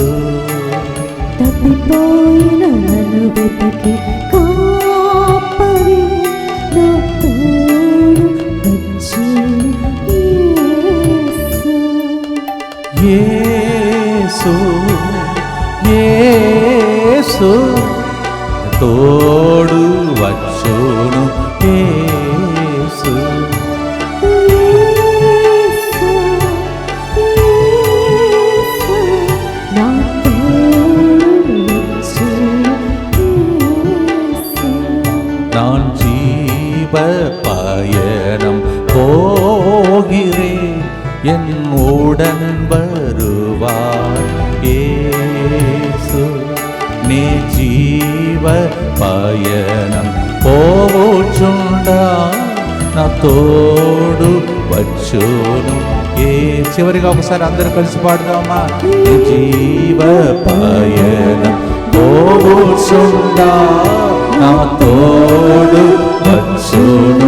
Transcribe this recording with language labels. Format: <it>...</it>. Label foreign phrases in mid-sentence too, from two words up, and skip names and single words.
<te>తప్పిపోయిన నన్ను వెతికి కాపరి, నా తోడు వచ్చును యేసు. యేసు యేసు తోడు వచ్చును యేసు.</te> <ta>நான் ஜீவ பயணம் போகிறேன், என் உடன் வருவார் యేసు.</ta> <te>నీ జీవ పయనం పోవచుండా నా తోడు వచ్చును. చివరిగా ఒకసారి అందరూ కలిసి పాడదామా. నీ జీవ పయనం పోవచుండా నా తోడు వచ్చును.</te>